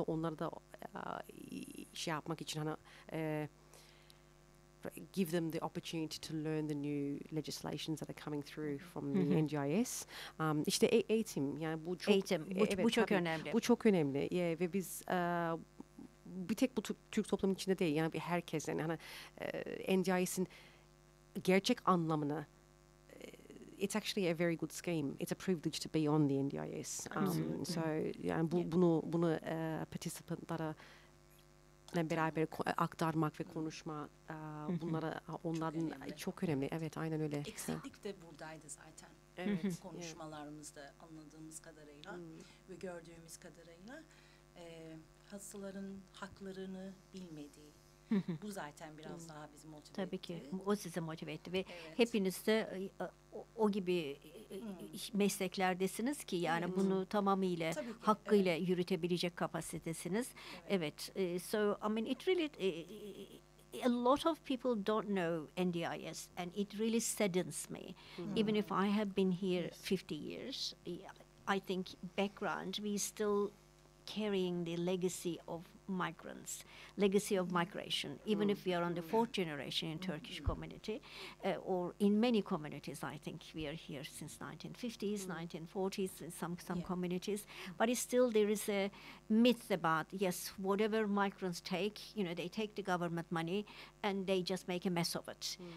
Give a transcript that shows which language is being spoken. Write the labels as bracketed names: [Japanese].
[Turkish] Onları da şey yapmak için hani [English] give them the opportunity to learn the new legislations that are coming through from the NGIS. [Turkish] İşte eğitim, yani bu çok eğitim, bu çok tabii, önemli. Bu çok önemli. Yeah, ve biz bir tek bu Türk toplumun içinde değil, yani herkesin, yani NGIS'in gerçek anlamını. [English] It's actually a very good scheme. It's a privilege to be on the NGIS. [Turkish] So yani bunu participantlara beraber aktarmak ve konuşma bunlara onların çok önemli. Evet, aynen öyle. Eksiklik de buradaydı zaten. Evet. Konuşmalarımızda anladığımız kadarıyla ve gördüğümüz kadarıyla hastaların haklarını bilmediği. Bu zaten biraz daha bizi motive etti. Tabii ki. O sizi motive etti. Ve evet. Hepiniz de o gibi mesleklerdesiniz ki yani bunu tamamıyla hakkıyla evet. yürütebilecek kapasitesiniz. Evet. [English] So I mean it really a lot of people don't know NDIS and it really saddens me. Even if I have been here 50 years, I think background we still carrying the legacy of migrants, legacy of migration, even if we are on the fourth generation in Turkish community, or in many communities, I think we are here since 1950s, 1940s, in some communities, but it's still there is a myth about, yes, whatever migrants take, you know, they take the government money and they just make a mess of it.